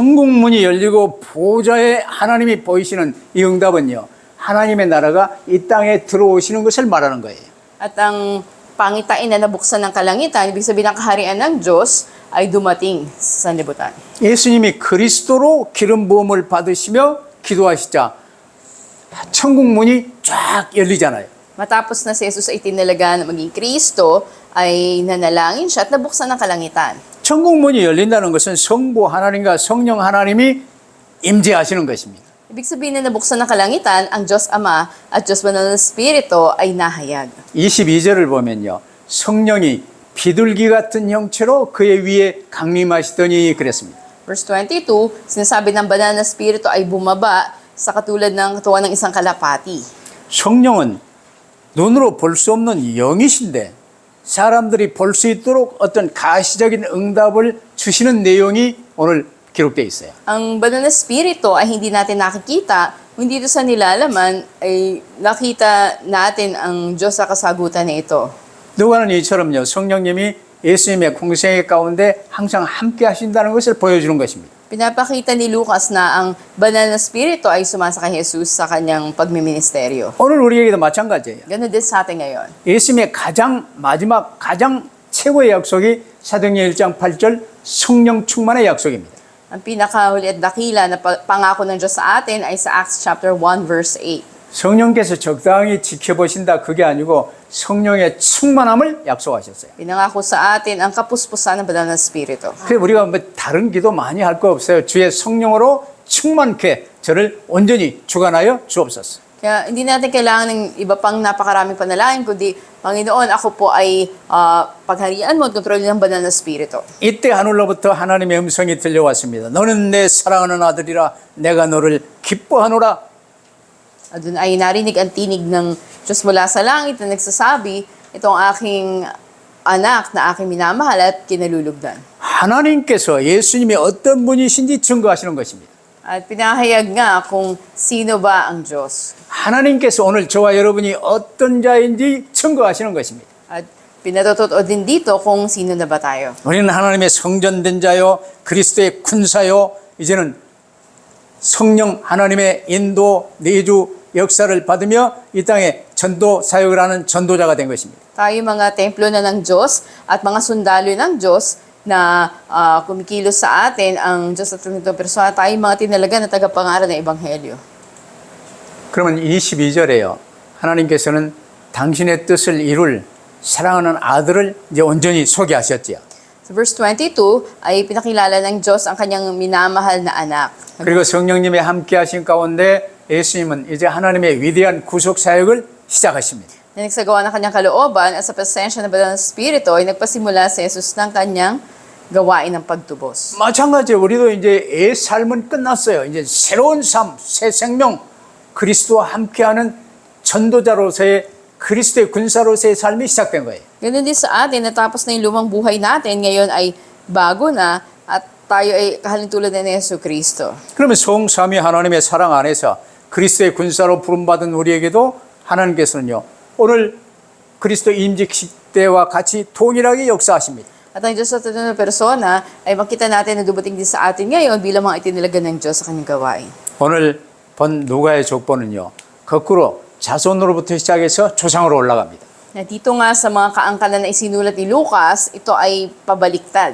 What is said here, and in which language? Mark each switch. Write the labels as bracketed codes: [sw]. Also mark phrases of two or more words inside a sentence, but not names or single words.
[ko] 천국문이 열리고 보좌에 하나님이 보이시는 이 응답은요, 하나님의 나라가 이 땅에 들어오시는 것을 말하는 거예요. [tl] At ang pangitain na nabuksan ng kalangitan, ibig sabihin ng kaharian ng Diyos ay dumating sa sanlibutan. [ko] 예수님이 그리스도로 기름 부음을 받으시며 기도하시자 천국문이 쫙 열리잖아요. [tl] Matapos na si Jesus ay tinalaga na maging Kristo, ay nanalangin siya at nabuksan ng kalangitan. [ko] 천국문이 열린다는 것은 성부 하나님과 성령 하나님이 임재하시는 것입니다. [tl] Ibig sabihin na nabuksan ng kalangitan, ang Diyos Ama at Diyos Banal na Espiritu ay nahayag. [ko] 22절을 보면요, 성령이 비둘기 같은 형체로 그의 위에 강림하시더니 그랬습니다. [tl] Verse 22, sinasabi ng Banal na Espiritu ay bumaba sa katulad ng katawan ng isang kalapati. [ko] 성령은 눈으로 볼 수 없는 영이신데 사람들이 볼 수 있도록 어떤 가시적인 응답을 주시는 내용이 오늘 기록되어 있어요. [tl] Ang banal na spirito ay hindi natin nakikita, hindi dito sa nilalaman ay nakita natin ang Diyos sa kasagutan na ito. [ko] 누가는 이처럼요. 성령님이 예수님의 공생애 가운데 항상 함께 하신다는 것을 보여주는 것입니다. [tl] Pinapakita ni Lucas na ang banal na spirito ay sumasa kay Jesus sa kanyang pagmiministeryo. [ko] 오늘 우리에게도 마찬가지예요. [tl] Ganun din sa atin ngayon. [ko] 예수님의 가장 마지막 가장 최고의 약속이 사도행전 1장 8절 성령 충만의 약속입니다. [tl] Ang pinakahuli at dakila na pangako ng Diyos sa atin ay sa [en] Acts chapter 1 verse 8. [ko] 성령께서 적당히 지켜보신다 그게 아니고 성령의 충만함을 약속하셨어요. [tl] Pinangako sa atin ang kapuspusan ng banal na spirito. [ko] 그래서 우리가 뭐 다른 기도 많이 할 거 없어요. 주의 성령으로 충만케 저를 온전히 주관하여 주옵소서. [tl] Kaya hindi natin kailangan ng iba pang napakaraming panalangin, kundi Panginoon, ako po ay pagharian mo at kontrolin ng banal na spirito. [ko] 이때 하늘로부터 하나님의 음성이 들려왔습니다. 너는 내 사랑하는 아들이라 내가 너를 기뻐하노라. [tl] At doon ay narinig ang tinig ng Diyos mula sa langit na nagsasabi, itong aking anak na aking minamahal at kinalulugdan. [ko] 하나님께서 예수님이 어떤 분이신지 증거하시는 것입니다. [tl] At pinahayag nga kung sino ba ang Diyos. [ko] 하나님께서 오늘 저와 여러분이 어떤 자인지 증거하시는 것입니다. [tl] At pinatotoo din dito kung sino na ba tayo. [ko] 우리는 하나님의 성전된 자요, 그리스도의 군사요, 이제는 성령 하나님의 인도 내주 역사를 받으며 이 땅에 전도 사역을 하는 전도자가 된 것입니다. [tl] Tayo mga templo na ng Diyos at mga sundalo ng Diyos na kumikilos sa atin ang Diyos at itong persona, tayo mga tinalaga na tagapangaral ng Ebanghelyo. [ko] 그러면 22절에요. 하나님께서는 당신의 뜻을 이룰 사랑하는 아들을 이제 온전히 소개하셨지요. [tl] Sa verse 22 ay pinakilala ng Diyos ang kanyang minamahal na anak. [ko] 그리고 성령님의 함께 하신 가운데 예수님은 이제 하나님의 위대한 구속 사역을 시작하십니다. [tl] Na nagsagawa ng kanyang kalooban at sa presensya ng Banal na Espiritu ay nagpasimula si Jesus ng kanyang gawain ng pagtubos. [ko] 마찬가지로 우리도 이제 애 삶은 끝났어요. 이제 새로운 삶, 새 생명, 그리스도와 함께하는 전도자로서의 그리스도의 군사로서의 삶이 시작된 거예요. [tl] Ganun din sa atin, natapos na yung lumang buhay natin, ngayon ay bago na at tayo ay kahalintulad na ni Jesucristo. [ko] 그러면 성삼위 하나님의 사랑 안에서 그리스도의 군사로 부름받은 우리에게도 하나님께서는요, 오늘 그리스도 임직식 때와 같이 동일하게 역사하십니다. [tl] At ang Diyos sa tunay na persona ay makita natin na dumating din sa atin ngayon bilang mga itinilaga ng Diyos sa kanyang gawain. [ko] 오늘 본 누가의 족보는요, 거꾸로 자손으로부터 시작해서 조상으로 올라갑니다. [tl] Na dito nga sa mga kaangkalan na isinulat ni Lucas, ito ay pabaliktad.